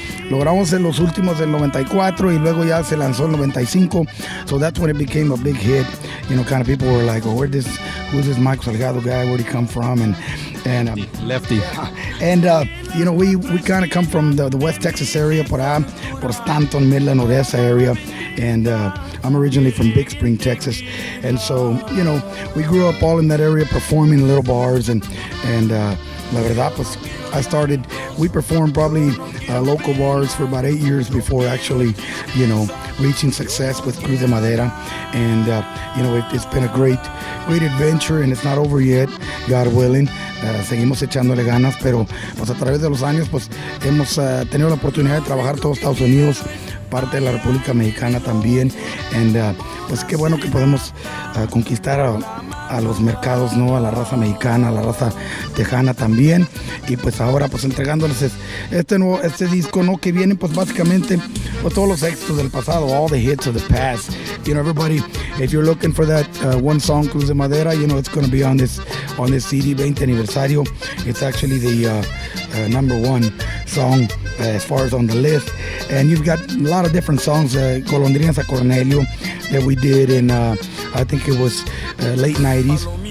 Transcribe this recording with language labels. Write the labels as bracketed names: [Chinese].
[Spanish] Logramos en los últimos del 94 y luego ya se lanzó el 95. [English] So that's when it became a big hit. Kind of people were like, oh, who's this Michael Salgado guy? Where'd he come from? And Lefty. And we kind of come from the West Texas area, [Spanish] por [English] Stanton, Midland, Odessa area. And I'm originally from Big Spring, Texas. And so, we grew up all in that area performing in little bars. And [Spanish] la verdad, pues, [English] we performed probably local bars for about 8 years before actually, reaching success with Cruz de Madera. And, it's been a great adventure, and it's not over yet, God willing. [Spanish] Seguimos echándole ganas, pero pues a través de los años pues hemos tenido la oportunidad de trabajar todo Estados Unidos, parte de la República Mexicana también. [English] And [Spanish] pues qué bueno que podemos conquistar a los mercados, ¿no? A la raza mexicana, a la raza tejana también. Y pues ahora pues entregándoles este disco, ¿no? Que viene pues básicamente pues todos los éxitos del pasado, [English] all the hits of the past. Everybody, if you're looking for that one song, Cruz de Madera, it's going to be on this CD 20 aniversario. It's actually the number one song as far as on the list. And you've got a lot of different songs, Golondrinas a Cornelio, that we did in, I think it was late 90s.